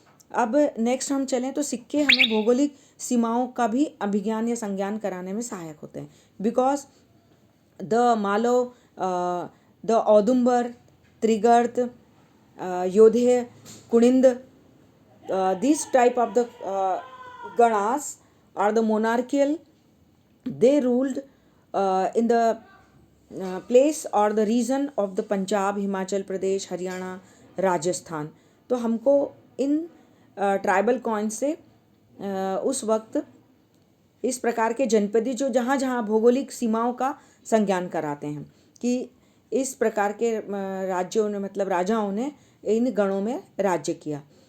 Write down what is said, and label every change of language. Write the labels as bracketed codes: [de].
[hi] अब नेक्स्ट हम चलें तो सिक्के हमें भौगोलिक सीमाओं का भी अभिज्ञान या संज्ञान कराने में सहायक होते हैं, बिकॉज द मालो, the Audumbar, Trigarta, योधे, Kuninda, [en] these type of the ganas are the monarchical. They ruled in the place or the region of the Punjab, Himachal Pradesh, Haryana, Rajasthan. [hi] तो हमको इन ट्राइबल कॉइन्स से उस वक्त इस प्रकार के जनपदी जो जहाँ जहाँ भौगोलिक सीमाओं का संज्ञान कराते हैं कि इस प्रकार के राज्यों ने, मतलब राजाओं ने इन गणों में राज्य किया।